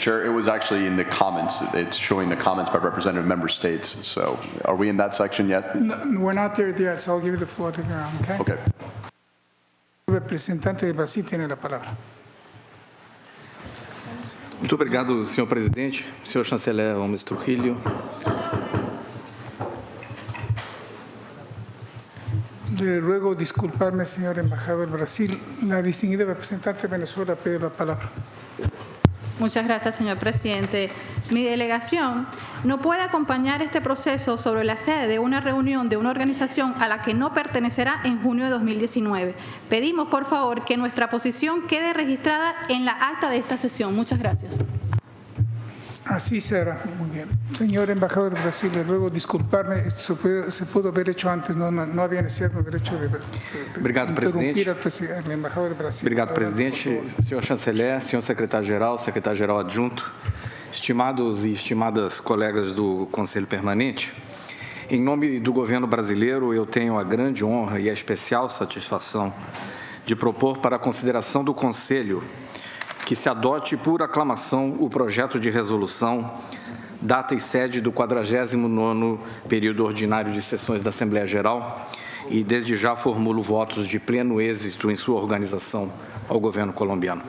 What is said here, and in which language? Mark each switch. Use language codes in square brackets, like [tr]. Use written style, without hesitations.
[en] Chair. It was actually in the comments. It's showing the comments by representative member states. So are we in that section yet? No, we're not there yet, so I'll give you the floor to go, okay? Okay. [es] El representante de Brasil tiene la palabra. [pt] Muito obrigado, senhor presidente, senhor chanceler Gomes Trujillo. [es] Le ruego disculparme, señor embajador del Brasil. La distinguida representante de Venezuela pide la palabra. Muchas gracias, señor presidente. Mi delegación no puede acompañar este proceso sobre la sede de una reunión de una organización a la que no pertenecerá en junio de 2019. Pedimos, por favor, que nuestra posición quede registrada en la acta de esta sesión. Muchas gracias. Así será. Muy bien. Señor embajador de Brasil, le ruego disculparme. Esto se pudo haber hecho antes. No había necesidad del derecho de [pt] Obrigado, presidente. [es] interrumpir al embajador de Brasil. [pt] Obrigado, presidente, senhor chanceler, senhor secretário-geral adjunto, estimados e estimadas colegas do Conselho Permanente. Em nome do governo brasileiro, eu tenho a grande honra e a especial satisfação de propor para a consideração do Conselho que se adote por aclamação o projeto de resolução, data e sede do 49º período ordinário de sessões da Assembleia Geral e, desde já, formulo votos de pleno êxito em sua organização ao governo colombiano.